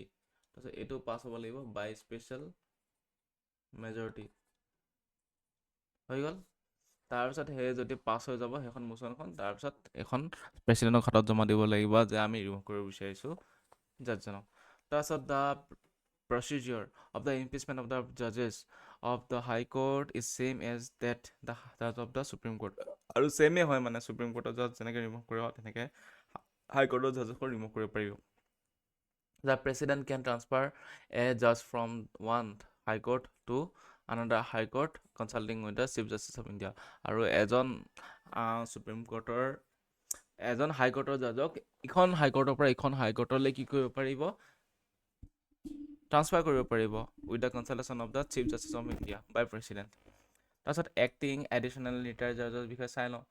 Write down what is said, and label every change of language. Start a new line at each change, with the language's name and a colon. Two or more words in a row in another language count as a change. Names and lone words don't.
Assamese: তাৰপিছত এইটো পাছ হ'ব লাগিব
English: by special majority.
Assamese: হৈ গ'ল। তাৰপিছত সেই যদি পাছ হৈ যাব সেইখন মোচনখন, তাৰপিছত এখন প্ৰেচিডেণ্টৰ হাতত জমা দিব লাগিব যে আমি ৰিমুভ কৰিব বিচাৰিছোঁ জাজজনক।
English: তাৰপিছত দ্য procedure of the impeachment of the judges of the high court is same as that of the supreme court।
Assamese: আৰু চেমে হয় মানে
English: supreme court's judge
Assamese: যেনেকৈ ৰিমুভ কৰিব তেনেকৈ
English: high court's judge
Assamese: ৰিমুভ কৰিব পাৰিব।
English: The president can transfer a judge from one high court to another high court consulting with the chief justice of India।
Assamese: আৰু এজন
English: supreme court's
Assamese: এজন
English: high court's judge
Assamese: ইখন
English: high court's
Assamese: পৰা ইখন
English: high court
Assamese: কি কৰিব পাৰিব, ট্ৰান্সফাৰ কৰিব পাৰিব
English: with the consultation of the Chief Justice of India by President.
Assamese: তাৰপিছত
English: acting additional retired judge's
Assamese: বিষয়ে চাই লওঁ।